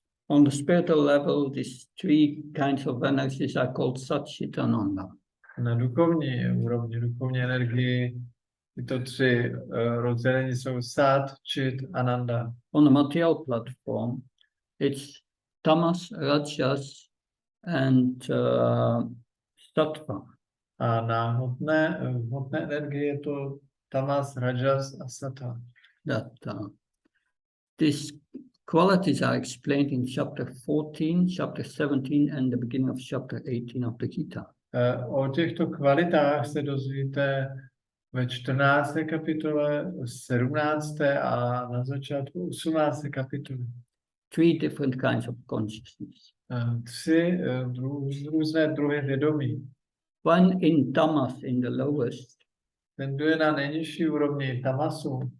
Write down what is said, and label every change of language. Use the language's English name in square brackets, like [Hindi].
[English] On the spiritual level, these three kinds of energies are called Sat, Chit, Ananda. [Czech] Na duchovní úrovni, duchovní energii, tyto tři rozdělení jsou Sat, Chit, Ananda. [English] On the material platform, it's Tamas, Rajas, and Sattva. [Czech] A na hmotné energii je to Tamas, Rajas a Sattva. [English] That these qualities are explained in chapter 14, chapter 17, and the beginning of chapter 18 of the Gita. [Czech] O těchto kvalitách se dozvíte ve 14. kapitole, 17. a na začátku 18. kapitoly. [English] Three different kinds of consciousness. [Czech] Tři různé druhy vědomí. [English] One in Tamas, in the lowest, [Czech] Ten, kdo je na nejnižší úrovni tamasu,